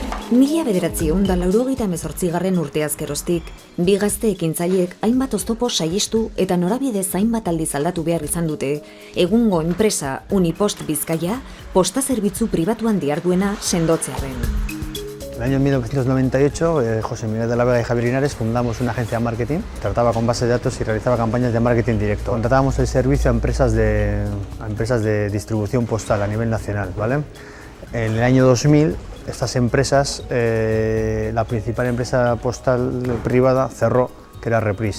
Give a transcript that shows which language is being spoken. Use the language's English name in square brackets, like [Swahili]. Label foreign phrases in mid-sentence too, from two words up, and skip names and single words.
[Basque] 1988 urteaz geroztik, bi gazte ekintzaileek hainbat oztopo saihestu eta norabide hainbat aldiz aldatu behar izan dute, egungo enpresa Unipost Bizkaia posta zerbitzu pribatuan diharduena sendotzearren. [Spanish] En el año 1998, José Miguel de la Vega y Javier Linares fundamos una agencia de marketing, trataba con bases de datos y realizaba campañas de marketing directo. Contratábamos el servicio a empresas de distribución postal a nivel nacional, ¿vale? En el año 2000, estas empresas, la principal empresa postal privada cerró, que era Repris.